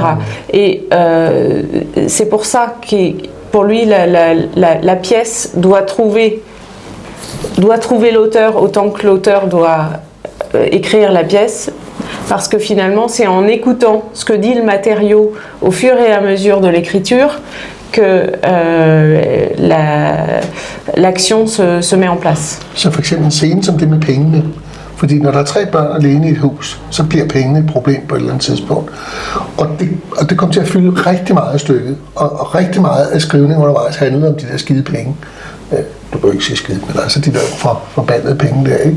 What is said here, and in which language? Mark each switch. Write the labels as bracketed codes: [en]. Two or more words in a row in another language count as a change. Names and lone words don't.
[fr] Et c'est pour ça que pour lui la pièce doit trouver l'auteur autant que l'auteur doit écrire la pièce, parce que finalement c'est en écoutant ce que dit le matériau au fur et à mesure de l'écriture que l'action se met en place. [da] Så for eksempel en scene som det med pengene. Fordi når der er 3 børn alene i et hus, så bliver pengene et problem på et eller andet tidspunkt. Og det kom til at fylde rigtig meget af stykket. Og rigtig meget af skrivningen undervejs handlede om de der skide penge. Du kan jo ikke sige skide, men altså de der forbandede penge der, ikke?